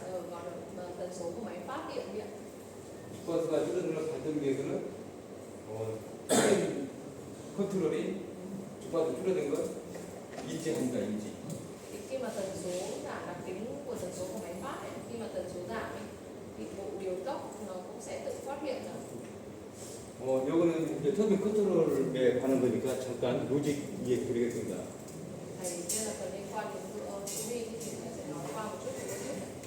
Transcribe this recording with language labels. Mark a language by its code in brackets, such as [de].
[vi] Còn ở tần số của máy phát điện điện [ko] 주파수가 줄어드는 발전기에서는 컨트롤이 주파수 줄어든 걸 인지합니다. 인지. [vi] thì khi mà tần số giảm, đặc tính của tần số của máy phát ấy, khi mà tần số giảm ấy, thì bộ điều tốc nó cũng sẽ tự phát hiện ra. [ko] 요거는 이제 터빈 컨트롤에 관한 거니까 잠깐 로직 이해해 드리겠습니다. [vi] Thầy nên là phần liên quan đến số đi thì thầy sẽ nói qua một chút về logic.